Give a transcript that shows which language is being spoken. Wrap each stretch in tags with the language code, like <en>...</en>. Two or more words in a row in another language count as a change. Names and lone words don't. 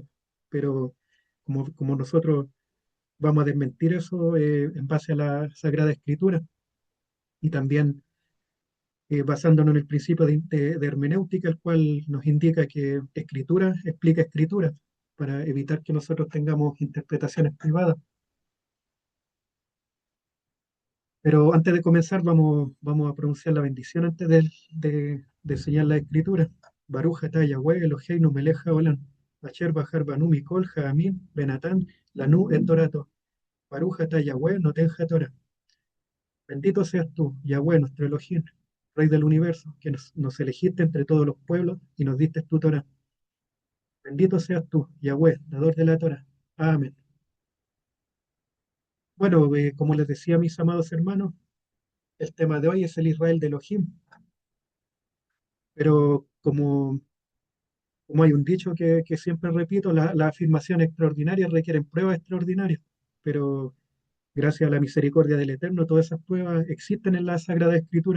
<es>Pero como nosotros vamos a desmentir eso en base a la Sagrada Escritura y también basándonos en el principio de hermenéutica, el cual nos indica que escritura explica escritura, para evitar que nosotros tengamos interpretaciones privadas. Pero antes de comenzar, vamos a pronunciar la bendición antes de enseñar la escritura.</es> <he>ברוך אתה יהוה אלוהינו מלך העולם, אשר בחר בנו מכל העמים ונתן לנו את תורתו. ברוך אתה יהוה נותן התורה.</he> <es>Bendito seas tú, Yahweh, nuestro Elohim, Rey del universo, que nos elegiste entre todos los pueblos y nos diste tu Torah. Bendito seas tú, Yahweh, dador de la Torah. Amén. Bueno, como les decía, mis amados hermanos, el tema de hoy es el Israel de Elohim, pero como hay un dicho que siempre repito, las afirmaciones extraordinarias requieren pruebas extraordinarias, pero gracias a la misericordia del Eterno, todas esas pruebas existen en la Sagrada Escritura.</es>